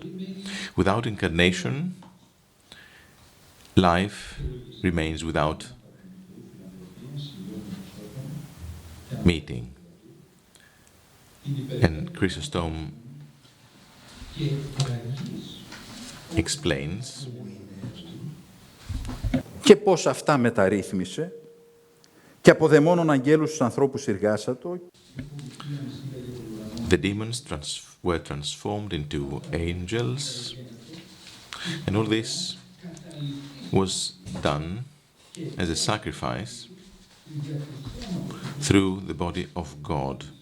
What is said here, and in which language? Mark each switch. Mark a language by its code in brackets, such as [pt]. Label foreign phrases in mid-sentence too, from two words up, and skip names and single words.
[en] Without incarnation, life remains without meeting. And Chrysostom explains [el] και πώς αυτά μεταρρύθμισε και από δαιμόνων αγγέλους στους ανθρώπους εργάσατο. [en] The demons were transformed into angels, and all this was done as a sacrifice through the body of God.